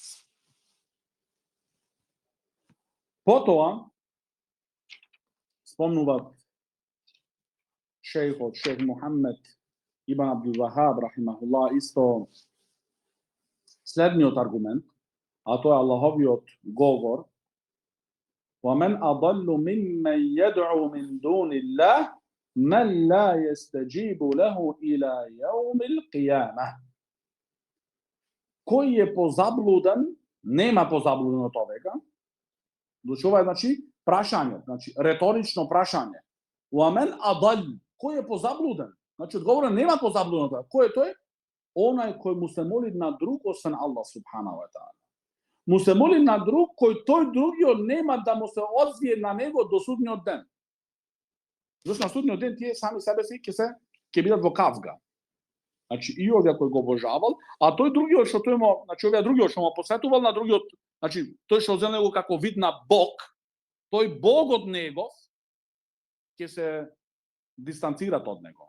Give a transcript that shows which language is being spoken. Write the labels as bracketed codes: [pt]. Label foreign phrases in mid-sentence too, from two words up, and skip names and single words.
[mk] Потоа, спомнуваат шейх Мухаммед ибн Абдул Вахаб рахимахуллах исто следниот аргумент, а тоа е Аллаховиот говор: [ar] وَمَنْ أَضَلُّ مِمَّنْ يَدْعُو مِنْ دُونِ اللَّهِ مَنْ لَا يَسْتَجِيبُ لَهُ إِلَى يَوْمِ الْقِيَامَةِ. [mk] Кој е позаблуден, нема позаблуден од овека. Ова е, значи, прашање, значи, реторично прашање. [ar] وَمَنْ أَضَلُّ, [mk] кој е позаблуден? Значи, одговорот нема позаблуден од тоа. Кој е тој? Онај кој му се моли на друг освен Аллах [ar] سبحانه وتعالى. [mk] Му се моли на друг кој тој другиот нема да му се одзвие на него до судниот ден. Зашто на судниот ден тие сами себе си ќе бидат во кавга. Значи и овие кој го обожавал, а тој другиот што тој му, значи овие другиот што му посетувал на другиот, значи тој што зел него како вид на Бог, тој Богот негов ќе се дистанцират од него.